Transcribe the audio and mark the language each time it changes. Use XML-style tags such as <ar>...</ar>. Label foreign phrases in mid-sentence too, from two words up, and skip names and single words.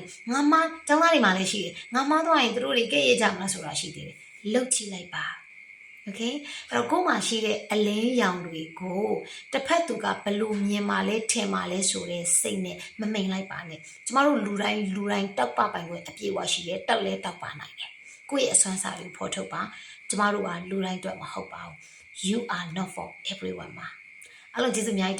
<my>ငါမကျောင်းသားတွေမှာလည်းရှိတယ်ငါမသွားရင်တို့တွေကဲ့ရဲ့ကြမလားဆိုတာရှိသေးတယ်လှုပ်ကြည့်လိုက်ပါ okay အဲ့တော့ကိုယ်မှာရှိတဲ့အလင်းရောင်တွေကိုတစ်ဖက်သူကဘလို့မြင်မှလဲထင်မှလဲဆိုတဲ့စိတ်နဲ့မမိန်လိုက်ပါနဲ့ကျမတို့လူတိုင်းတောက်ပပိုင်ခွင့်အပြည့်အဝရှိတယ်တောက်လဲတောက်ပါနိုင်တယ်ကိုယ့်ရဲ့အစွမ်းစားကိုဖော်ထုတ်ပါကျမတို့ကလူတိုင်းအတွက်မဟုတ်ပါဘူး</my> <en>You are not for everyone</en> <my>မှာအဲ့လိုကျေးဇူးအများကြီး</my>